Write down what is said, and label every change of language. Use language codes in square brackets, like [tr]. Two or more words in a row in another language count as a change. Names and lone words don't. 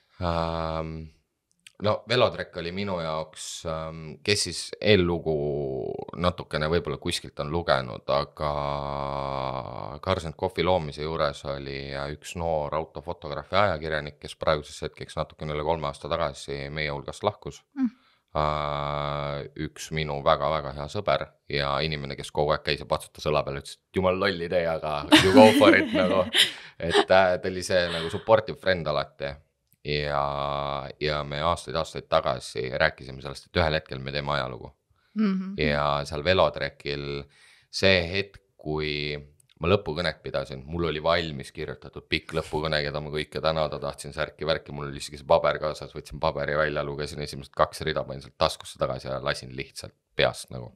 [et] No Velotrek oli minu jaoks, kes siis eellugu natukene võib-olla kuskilt on lugenud, aga Cars & Coffee loomise juures oli üks noor autofotograafi ajakirjanik, kes praeguses hetkeks natukene üle 3 aasta tagasi meie hulgast lahkus. Üks minu väga-väga hea sõber ja inimene, kes kogu aeg käis ja patsutas õla peal, ütles, et jumal loll idee, aga [en] you go for it [et] nagu. Et ta oli see nagu [en] supportive friend [et] alati. Ja me aastaid tagasi rääkisime sellest, et ühel hetkel me teeme ajalugu. Ja seal Velotrekil see hetk, kui ma lõpukõnet pidasin, mul oli valmis kirjutatud pikk lõpukõne, keda ma kõike tänada tahtsin särki-värki, mul oli isegi see paber kaasas, võtsin paberi välja, lugesin esimesed 2 rida, panin sealt taskusse tagasi ja lasin lihtsalt peast nagu.